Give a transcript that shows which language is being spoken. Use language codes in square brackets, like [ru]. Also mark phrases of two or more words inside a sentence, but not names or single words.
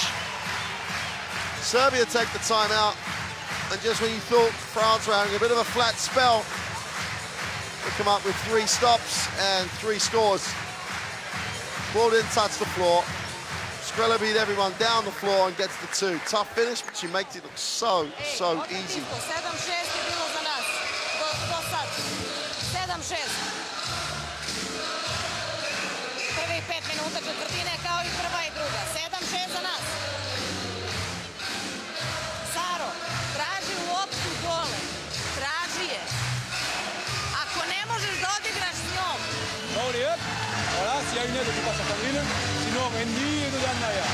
[en] Serbia take the timeout, and just when you thought France were having a bit of a flat spell, they come up with 3 stops and 3 scores. Ball didn't touch the floor. Skrella beat everyone down the floor and gets the 2. Tough finish, but she makes it look so easy. [sr] 7-6 je bilo za nas, do sad. 7-6. Prvih 5 minuta četvrtine kao i prva i druga. 7-6 za nas. Saro, traži loptu dole. Traži je. Ako ne možeš da odigraš s njom. [fr] Allez hop, voilà, s'il y a une aide, tu passes à Sandrine. Sinon, Randy et dedans derrière.